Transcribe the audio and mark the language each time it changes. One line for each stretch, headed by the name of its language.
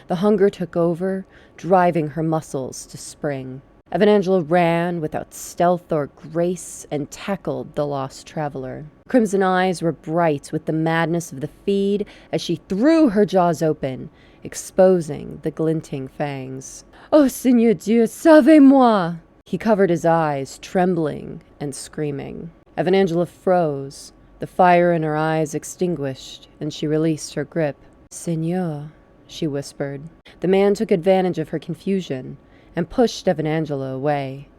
English: The hunger took over, driving her muscles to spring. Evanangela ran without stealth or grace and tackled the lost traveler. Crimson eyes were bright with the madness of the feed as she threw her jaws open, exposing the glinting fangs.
French: Oh, Seigneur Dieu, sauvez-moi!
English: He covered his eyes, trembling and screaming. Evanangela froze. The fire in her eyes extinguished, and she released her grip. Seigneur, she whispered. The man took advantage of her confusion and pushed Evanangela away.